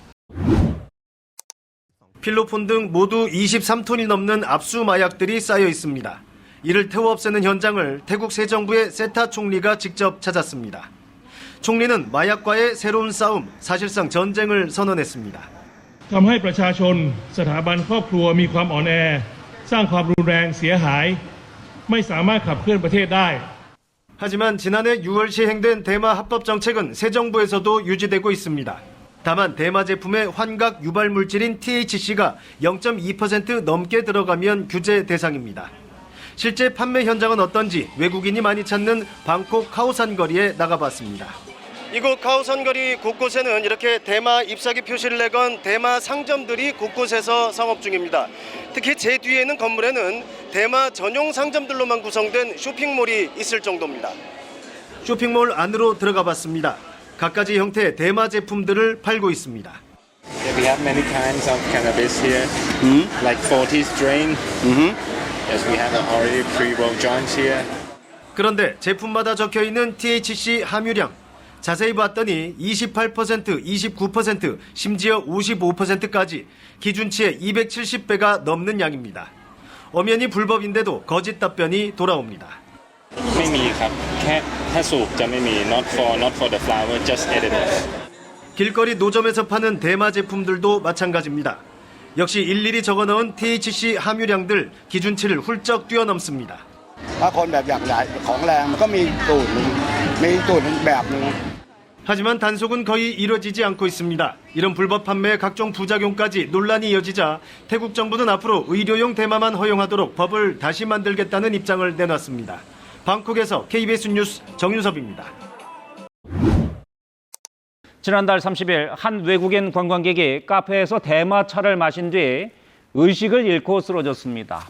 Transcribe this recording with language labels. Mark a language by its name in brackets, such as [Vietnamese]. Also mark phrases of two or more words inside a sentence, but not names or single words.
[Korean] 필로폰 등 모두 23톤이 넘는 압수 마약들이 쌓여 있습니다. 이를 태워 없애는 현장을 태국 새 정부의 세타 총리가 직접 찾았습니다. 총리는 마약과의 새로운 싸움, 사실상 전쟁을 선언했습니다. [Thai] ทำให้ประชาชนสถาบันครอบครัวมีความอ่อนแอสร้างความรุนแรงเสียหายไม่สามารถขับเคลื่อนประเทศได้ [Korean] 하지만 지난해 6월 시행된 대마 합법 정책은 새 정부에서도 유지되고 있습니다. 다만 대마 제품의 환각 유발 물질인 THC가 0.2% 넘게 들어가면 규제 대상입니다. 실제 판매 현장은 어떤지 외국인이 많이 찾는 방콕 카오산 거리에 나가봤습니다. 이곳 카오산 거리 곳곳에는 이렇게 대마 잎사귀 표시를 내건 대마 상점들이 곳곳에서 상업 중입니다. 특히 제 뒤에 있는 건물에는 대마 전용 상점들로만 구성된 쇼핑몰이 있을 정도입니다. 쇼핑몰 안으로 들어가 봤습니다. 갖가지 형태의 대마 제품들을 팔고 있습니다. [English] Yeah, we have many kinds of cannabis here, like 40 strain. Yes, we have already pre-rolled joints here. [Korean] 그런데 제품마다 적혀 있는 THC 함유량 자세히 봤더니 28%, 29%, 심지어 55%까지 기준치의 270배가 넘는 양입니다. 엄연히 불법인데도 거짓 답변이 돌아옵니다. [Thai] ไม่มีครับแค่สูบจะไม่มี [English] not for the flower, just edibles. [Korean] 길거리 노점에서 파는 대마 제품들도 마찬가지입니다. 역시 일일이 적어넣은 THC 함유량들 기준치를 훌쩍 뛰어넘습니다. [Thai] ถ้าคนแบบอยากได้ของแรงมันก็มีสูตรแบบนึง [Korean] 하지만 단속은 거의 이루어지지 않고 있습니다. 이런 불법 판매의 각종 부작용까지 논란이 이어지자 태국 정부는 앞으로 의료용 대마만 허용하도록 법을 다시 만들겠다는 입장을 내놨습니다. 방콕에서 KBS 뉴스 정윤섭입니다. 지난달 30일 한 외국인 관광객이 카페에서 대마차를 마신 뒤 의식을 잃고 쓰러졌습니다.